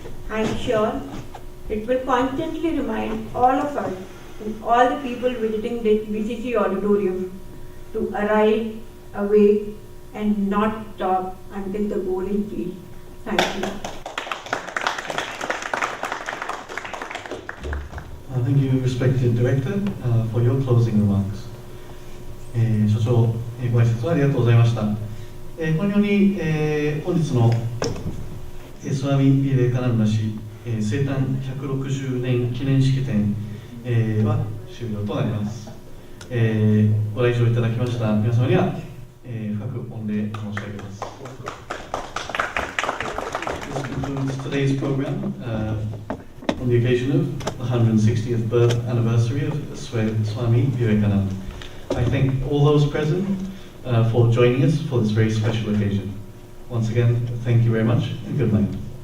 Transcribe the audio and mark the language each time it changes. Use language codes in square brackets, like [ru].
[en] I am sure it will constantly remind all of us and all the people visiting this BCC auditorium to arise, awake, and not stop until the goal is reached. Thank you. Thank you, respected Director, for your closing remarks. [ja] 所長、ご挨拶ありがとうございました。このように、本日のスワミ・ヴィベカナンダ氏生誕160年記念式典、は終了となります。ご来場いただきました皆様には、深く御礼申し上げます。 [en] This concludes today's program on the occasion of the 160th birth anniversary of Swami Vivekananda. I thank all those present for joining us for this very special occasion. Once again, thank you very much and good night.